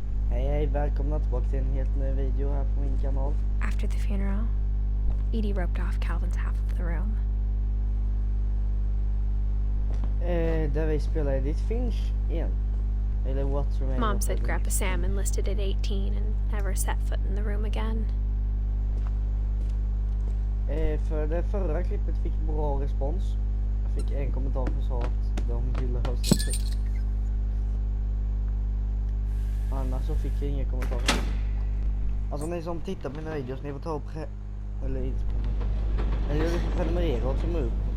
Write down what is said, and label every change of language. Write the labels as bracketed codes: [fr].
[sv] Hej, välkomna tillbaka till en helt ny video här på min kanal. [en] After the funeral, Edie roped off Calvin's half of the room. [sv] Där vi spelar Edith Finch igen. Eller What's Remaining. [en] Mom said Grandpa Sam enlisted at 18 and never set foot in the room again. [sv] För det förra klippet fick bra respons. Jag fick en kommentar som sa att de ville ha sett. Annars så fick jag inga kommentarer. Alltså ni som tittar på mina videos, ni får ta och eller inte eller ni får prenumerera och zooma upp.